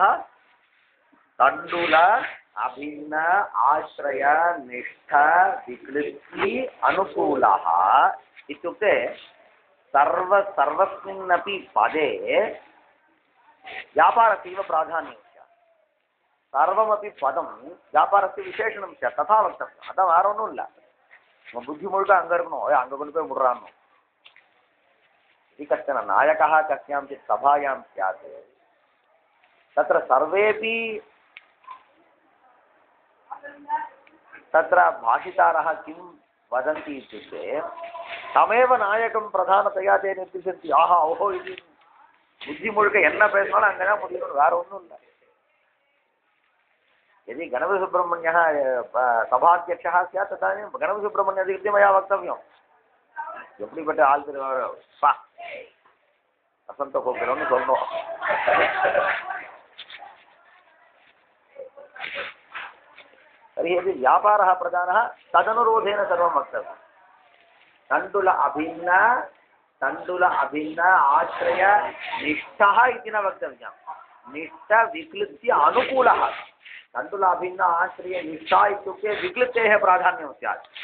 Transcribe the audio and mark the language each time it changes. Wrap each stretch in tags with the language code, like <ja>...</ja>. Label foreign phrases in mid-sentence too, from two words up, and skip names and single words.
<sa>तण्डुल अभिन्न आश्रय निष्ठ विक्लिति अनुकूलः इत्युक्ते सर्वस्मिन्नपि पदे व्यापारस्यैव प्राधान्यं स्यात्. सर्वमपि पदं व्यापारस्य विशेषणं स्यात्, तथा वक्तव्यम्.</sa> <ta>अतः வேறொன்னும் இல்லை. நம்ம புத்தி முழுக்க அங்கே இருக்கணும். அங்கே கொண்டு போய் விடுறான்னு.</ta> <sa>यदि कश्चन नायकः कस्याञ्चित् सभायां स्यात्, तत्र सर्वेपि तत्र भाषितारः किं वदन्ति इत्युक्ते तमेव नायकं प्रधानतया ते निर्दिशन्ति आहा ओहो इति</sa> <ta>புத்தி முழுக்க என்ன பேசினாலும் அங்கே தான் முடியும் வேற ஒன்றும் இல்லை</ta> <sa>यदि गणपतिसुब्रह्मण्यः सभाध्यक्षः स्यात् तदानीं गणपतिसुब्रह्मण्य अधिकृत्य मया वक्तव्यम्</sa> <ta>எப்படிப்பட்ட ஆள் பா வசந்த கோப்பிலன்னு சொன்னோம்</ta> <sa>तर्हि यदि व्यापारः प्रधानः तदनुरोधेन सर्वं वक्तव्यं तण्डुल अभिन्न आश्रय निष्ठः इति न वक्तव्यं निष्ठ विक्लित्य अनुकूलः तण्डुल अभिन्न आश्रय निष्ठा इत्युक्ते विक्लिप्तेः प्राधान्यं स्यात्</sa>